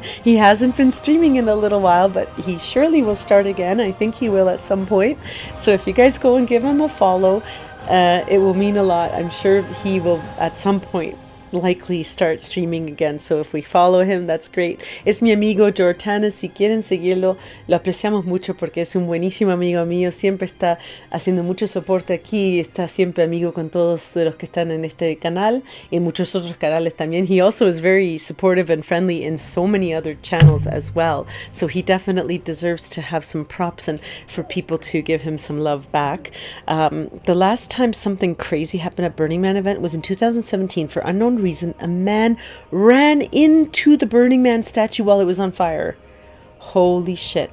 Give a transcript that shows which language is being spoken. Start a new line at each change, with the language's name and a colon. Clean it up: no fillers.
English: He hasn't been streaming in a little while, but he surely will start again. I think he will at some point. So if you guys go and give him a follow, it will mean a lot. I'm sure he will at some point likely start streaming again, so if we follow him, that's great.
Spanish: Es mi amigo Jortanis. Si quieren seguirlo, lo apreciamos mucho porque es un buenísimo amigo mío, siempre está haciendo mucho soporte aquí, está siempre amigo con todos de los que están en este canal y muchos otros canales también.
English: He also is very supportive and friendly in so many other channels as well, so he definitely deserves to have some props and for people to give him some love back. The last time something crazy happened at Burning Man event was in 2017. For unknown reason, a man ran into the Burning Man statue while it was on fire. Holy shit.